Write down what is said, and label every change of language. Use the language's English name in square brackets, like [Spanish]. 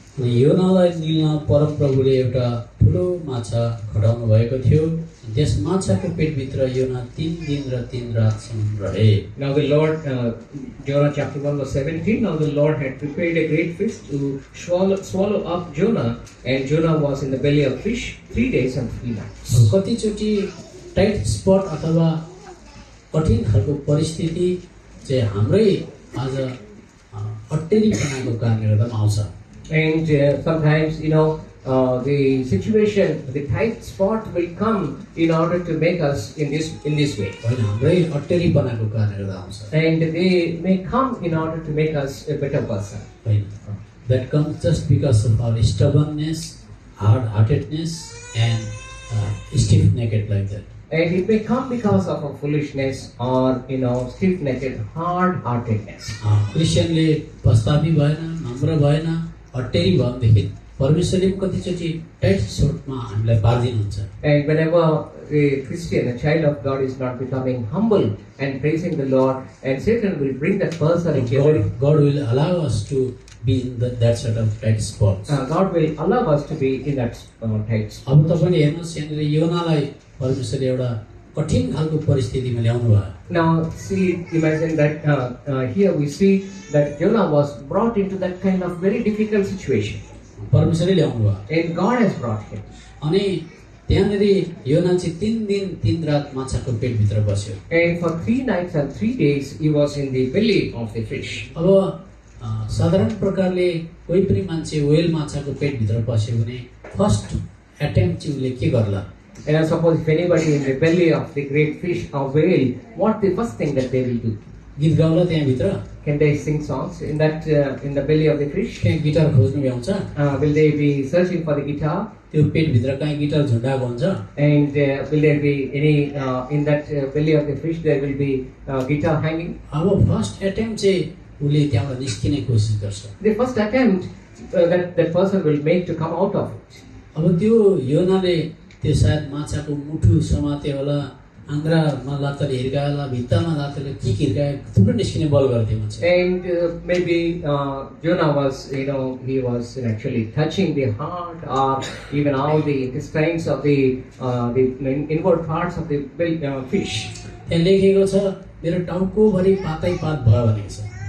[Nepali] अनि योनालाई निल्न परमप्रभुले एउटा ठुलो माछा खटाउनु भएको थियो त्यस माछाको पेटभित्र योना 3 दिन र 3 रातसम्म रहे [English] Now the Lord, Jonah chapter 1, verse 17, now the Lord had prepared a great fish to swallow up Jonah, and Jonah was in the belly of fish 3 days and 3 nights. [Nepali] कतिचोटि [English] tight spot [Nepali] अथवा कठिन खालको परिस्थिति चाहिँ हाम्रै आज अट्टेरीपनाको कारणले गर्दा पनि आउँछ [English] And sometimes, the situation, the tight spot will come in order to make us in this way. [Nepali] होइन हाम्रै अट्टेरीपनाको कारणले गर्दा आउँछ [English] And they may come in order to make us a better person. होइन that comes just because of our stubbornness hard-heartedness and stiff-necked like that And it may come because of our foolishness or, stiff-necked, hard-heartedness. [Nepali] क्रिस्चियनले पस्तापी भएन नम्र भएन अट्टेरी भयो भनेदेखि परमेश्वरले कतिचोटि [English] tight स्पटमा [Nepali] हामीलाई पारिदिनुहुन्छ [English] And whenever a Christian, a child of God, is not becoming humble and praising the Lord, and Satan will bring that person into a very God will allow us to be in that sort of tight spots. God will allow us to be in that tight spot. [Nepali] अब तपाईँले हेर्नुहोस् यहाँनिर योनालाई परमेश्वरले एउटा कठिन खालको परिस्थितिमा ल्याउनु भयो [English] Now, imagine that here we see that Jonah was brought into that kind of very difficult situation. [Nepali] परमेश्वरले ल्याउनु भयो [English] And God has brought him. [Nepali] अनि त्यहाँनिर योना चाहिँ 3 दिन 3 रात माछाको पेटभित्र बस्यो [English] And for 3 nights and 3 days he was in the belly of the fish. [Nepali] अब साधारण प्रकारले कोही पनि मान्छे व्हेल माछाको पेटभित्र पस्यो भने [English] first attempt [Nepali] चाहिँ उसले के गर्ला [English] And I suppose if anybody in the belly of the great fish or whale, what the first thing that they will do? [Nepali] गीत गाउला त्यहाँभित्र [English] Can they sing songs in the belly of the fish? [Nepali] त्यहाँ guitar खोज्नु भ्याउँछ [English] Will they be searching for the guitar? [Nepali] त्यो पेटभित्र कहीँ guitar झुन्डाएको हुन्छ [English] And will there be any in that belly of the fish? There will be guitar hanging. [Nepali] अब [English] first attempt [Nepali] चाहिँ उसले त्यहाँबाट निस्किने कोसिस गर्छ [English] The first attempt that person will make to come out of it. [Nepali] अब त्यो योनाले त्यो सायद माछाको मुठु समात्यो होला आन्द्रामा लात्ताले हिर्काएला भित्तामा लात्ताले के हिर्काए थुप्रो निस्किने बल गर्थे मान्छे [English] And maybe Jonah was, he was actually touching the heart or even all the intestines of the inward parts of the fish. [Nepali] त्यहाँ लेखेको छ मेरो टाउकोभरि पातै पात भयो भनेको छ